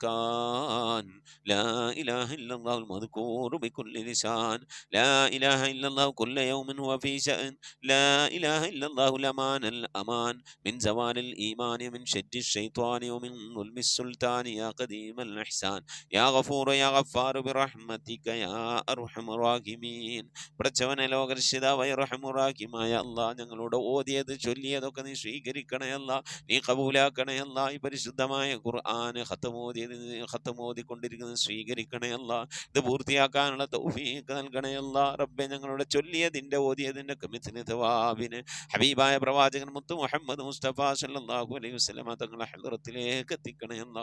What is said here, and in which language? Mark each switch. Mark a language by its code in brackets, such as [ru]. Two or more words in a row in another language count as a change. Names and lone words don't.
[ar] مكان، لا إله إلا الله المذكور بكل لسان، لا إله إلا الله كل يوم هو في شأن، لا إله إلا الله الأمان الأمان من زوال الإيمان من شد الشيطان ومن ظلم السلطان، يا قديم الإحسان يا غفور يا غفار برحمتك يا أرحم الراحمين. [ml] പഠിച്ചവനെ ലോകരക്ഷിതാവായ റഹ്മുറാഹിമായ അല്ലാഹ്, ഞങ്ങളോട് ഓതിയത് ചൊല്ലിയതൊക്കെ നീ സ്വീകരിക്കണേ അല്ലാഹ്, നീ കബൂലാക്കണേ അല്ലാഹ്. ഈ പരിശുദ്ധമായ ഖുർആൻ ഖത്തമോദിക്കൊണ്ടിരിക്കുന്നത് സ്വീകരിക്കണേ അല്ലാഹ്. ഇത് പൂർത്തിയാക്കാനുള്ള തൗഫീഖ് നൽകണേ അല്ലാഹ്. റബ്ബേ, ഞങ്ങളുടെ ചൊല്ലിയതിൻ്റെ ഓതിയതിൻ്റെ മിഥ്ല തവാബിന് ഹബീബായ പ്രവാചകൻ മുത്ത് മുഹമ്മദ് മുസ്തഫ [ar] صلى الله عليه وسلم [ml] തങ്ങളെ ഹദ്റത്തിലേക്ക് എത്തിക്കണേ അല്ലാഹ്.